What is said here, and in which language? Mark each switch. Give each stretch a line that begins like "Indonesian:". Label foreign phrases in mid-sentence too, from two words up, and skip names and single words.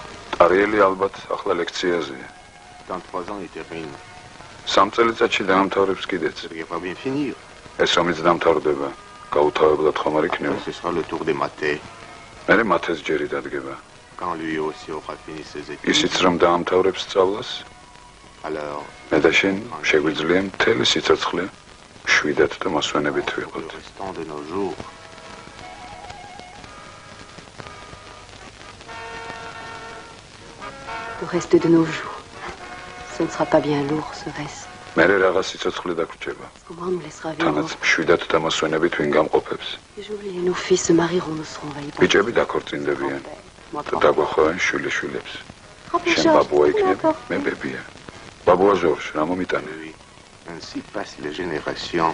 Georgian: Arieli ალბათ ახლა ლექციაზეა.
French: Dans 3 ans, il termine.
Georgian: 3 წელიწადში დაამთავრებს კიდეც.
French: Il va bien finir.
Georgian: ეს ომიც დამთავრდება. გაუთავებლად ხომ არ იქნება?
French: Ce sera le tour des mathés.
Georgian: მე მათეს ჯერი დადგება.
French: Quand lui aussi aura fini ses études.
Georgian: ისიც რომ დაამთავრებს სწავლას,
French: Alors,
Georgian: მე და შენ შეგვიძლია მთელი სიცოცხლე შვიდად და მოსვენებით ვიყოთ.
French: le restant de nos jours. Le reste de nos jours. Ce ne sera pas bien lourd, serait-ce?
Georgian: მე რაღაც სიცოცხლე დაგვრჩება.
French: Au moins, on nous laissera
Georgian: თანაც
French: vivre.
Georgian: შვიდად და მოსვენებით ვინ გამყოფებს.
French: Les jolies et nos filles se marieront, nous serons envahis par...
Georgian: ბიჭები დაქორწინდებიან და დაგვახოვენ შვილიშვილებს. შენ ბაბუა იქნებ, მე ბებია. ბაბუა ჟორჟ, რა მომიტანე?
French: Ainsi passent les générations.